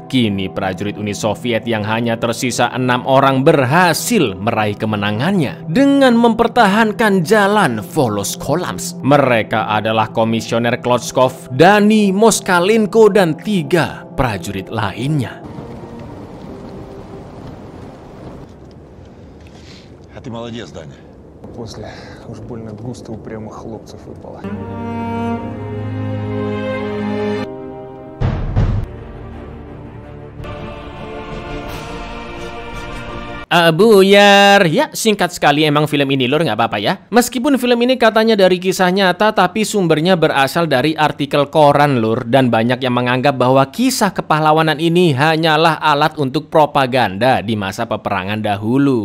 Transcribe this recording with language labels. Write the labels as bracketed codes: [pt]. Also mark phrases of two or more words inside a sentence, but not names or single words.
[id] Kini prajurit Uni Soviet yang hanya tersisa 6 orang berhasil meraih kemenangannya dengan mempertahankan jalan Voloskolamsk. Mereka adalah Komisioner Klotskov, Dani, Moskalenko, dan 3 prajurit lainnya. [ru] А ты молодец, Даня. После уж больно густо упрямых хлопцев выпало. [id] Buyar, ya singkat sekali emang film ini lur, nggak apa-apa ya. Meskipun film ini katanya dari kisah nyata, tapi sumbernya berasal dari artikel koran lur, dan banyak yang menganggap bahwa kisah kepahlawanan ini hanyalah alat untuk propaganda di masa peperangan dahulu.